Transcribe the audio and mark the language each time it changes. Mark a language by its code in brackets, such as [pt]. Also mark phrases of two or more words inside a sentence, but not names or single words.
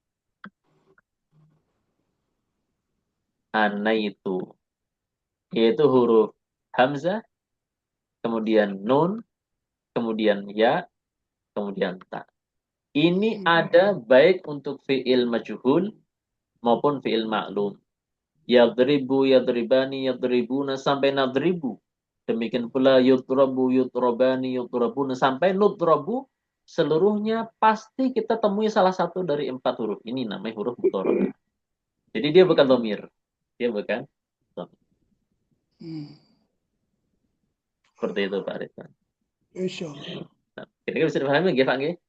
[id] Ana itu. Yaitu huruf hamzah, kemudian nun, kemudian ya, kemudian ta. Ini ada baik untuk [ar] fi'il majhul [id] maupun [ar] fi'il maklum. Yadribu, yadribani, yadribuna sampai nadribu. [id] Demikian pula [ar] yutrabu, yutrabani, yutrabuna sampai nutrabu, [id] seluruhnya pasti kita temui salah satu dari 4 huruf ini namanya huruf mudhara'ah. Jadi dia bukan dhamir. Dia bukan dhamir. Hmm. Seperti itu Pak Ridwan. [ar] Insya Allah. [id] Nah, kira-kira bisa dipahami nggih Pak nggih?